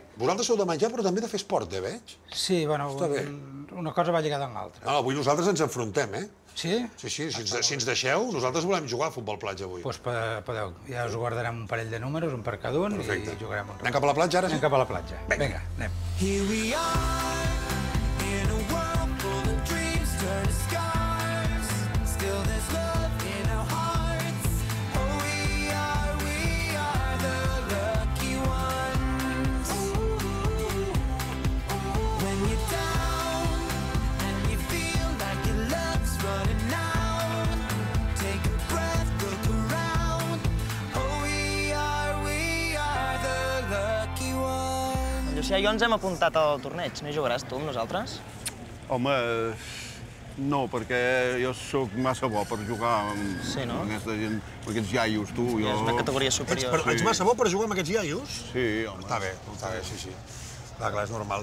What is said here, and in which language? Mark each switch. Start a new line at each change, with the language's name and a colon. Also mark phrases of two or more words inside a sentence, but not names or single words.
Catalan: Vosaltres sou de menjar, però també de fer esport, veig? Sí, bueno, una cosa va lligada amb l'altra. No, avui nosaltres ens enfrontem, Sí? Sí, si ens deixeu, nosaltres volem jugar a futbol platja avui. Doncs podeu, ja us guardarem un parell de números, un per cada un, i jugarem un rato. Anem cap a la platja, ara? Anem cap a la platja. Vinga, anem.
English: Here we are, in a world full of dreams turn to scars. Still there's love in our hearts. Oh, we are the lucky ones. When you're down and you feel like your luck's running out, take a breath, look around. Oh, we are the lucky ones.
Catalan: Llucià, jo ens hem apuntat al torneig. No hi jugaràs tu amb nosaltres? Home, no, perquè jo sóc massa bo per jugar amb aquesta gent, amb aquests iaios, tu. És una categoria superior. Ets massa bo per jugar amb aquests iaios? Sí, home. Està bé, sí. Clar, és normal.